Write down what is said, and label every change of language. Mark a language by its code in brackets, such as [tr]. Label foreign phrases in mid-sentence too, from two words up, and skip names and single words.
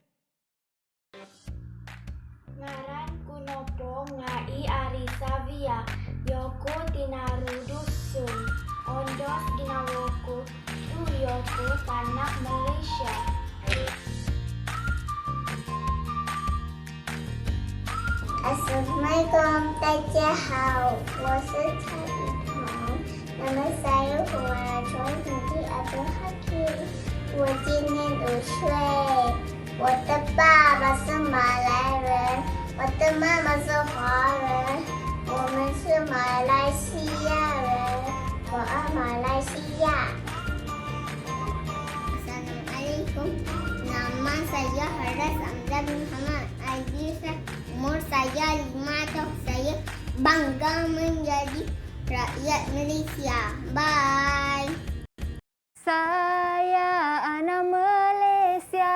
[dtp] Ngaran kunopo ngai ari savia yoko tinaru dusun ondos ginawoku tu yoko tanah Malaysia. [ms] Assalamualaikum, [zh] 大家好，我是蔡雨桐。那么saya Huan从第二个学期，我今年5岁。我的爸爸是马来人，我的妈妈是华人，我们是马来西亚人。我爱马来西亚。 [ms] Assalamualaikum, nama saya Haras Amzad Muhammad Aziza. Umur saya 5 tahun. Saya bangga menjadi rakyat Malaysia. Bye. Saya anak Malaysia.